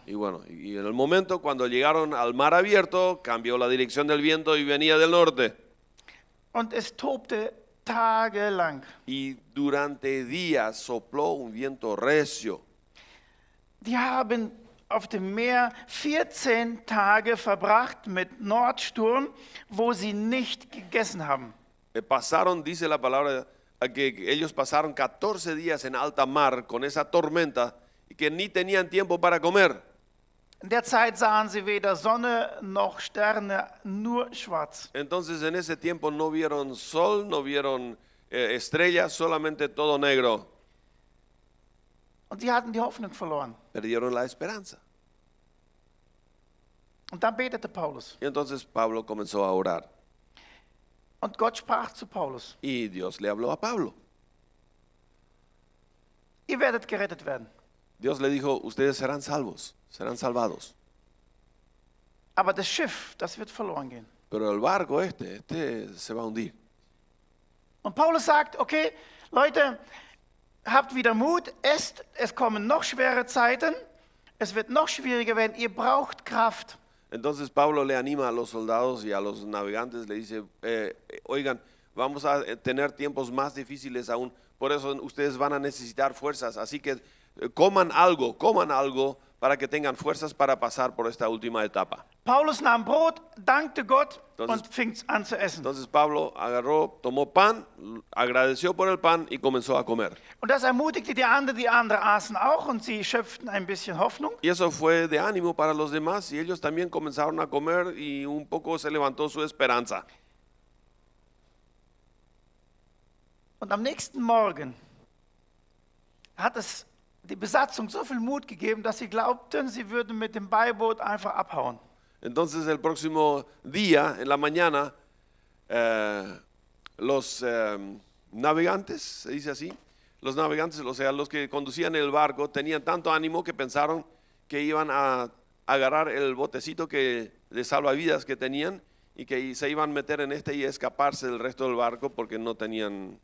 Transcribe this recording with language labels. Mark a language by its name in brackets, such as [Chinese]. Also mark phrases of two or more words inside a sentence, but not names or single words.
[Spanish] y bueno, y en el momento cuando llegaron al mar abierto, cambió la dirección del viento y venía del norte. [German] Und es tobte tagelang. [Spanish] Y durante días sopló un viento recio. [German] Die haben auf dem Meer 14 Tage verbracht mit Nordsturm, wo sie nicht gegessen haben. [Spanish] Pasaron, dice la palabra, que ellos pasaron 14 días en alta mar con esa tormenta y que ni tenían tiempo para comer. [German] In der Zeit sahen sie weder Sonne noch Sterne, nur schwarz. [Spanish] Entonces en ese tiempo no vieron sol, no vieron estrellas, solamente todo negro. [German] Und sie hatten die Hoffnung verloren. [Spanish] Perdieron la esperanza. [German] Und dann betete Paulus. [Spanish] Y entonces Pablo comenzó a orar. [German] Und Gott sprach zu Paulus: [Spanish] Y Dios le habló a Pablo. [German] Ihr werdet gerettet werden. [Spanish] Dios le dijo, ustedes serán salvos, serán salvados. [German] Aber das Schiff, das wird verloren gehen. [Spanish] Pero el barco este se va a hundir. [German] Und Paulus sagt, okay, Leute, habt wieder Mut, esst, es kommen noch schwere Zeiten, es wird noch schwieriger werden, ihr braucht Kraft. [Spanish] Entonces Pablo le anima a los soldados y a los navegantes, le dice, oigan, vamos a tener tiempos más difíciles aún, por eso ustedes van a necesitar fuerzas, así que coman algo para que tengan fuerzas para pasar por esta última etapa. [German] Paulus nahm Brot, dankte Gott [Spanish] Entonces- [German] und fing an zu essen. [Spanish] Entonces Pablo agarró, tomó pan, agradeció por el pan y comenzó a comer. [German] Und das ermutigte die anderen aßen auch und sie schöpften ein bisschen Hoffnung. [Spanish] Y eso fue de ánimo para los demás y ellos también comenzaron a comer y un poco se levantó su esperanza. [German] Und am nächsten Morgen hat es die Besatzung so viel Mut gegeben, dass sie glaubten, sie würden mit dem Beiboot einfach abhauen. [Spanish] Entonces el próximo día, en la mañana, los navegantes, se dice así, los navegantes, o sea, los que conducían el barco, tenían tanto ánimo que pensaron que iban a agarrar el botecito de salvavidas que tenían y que se iban a meter en este y escaparse del resto del barco porque no tenían.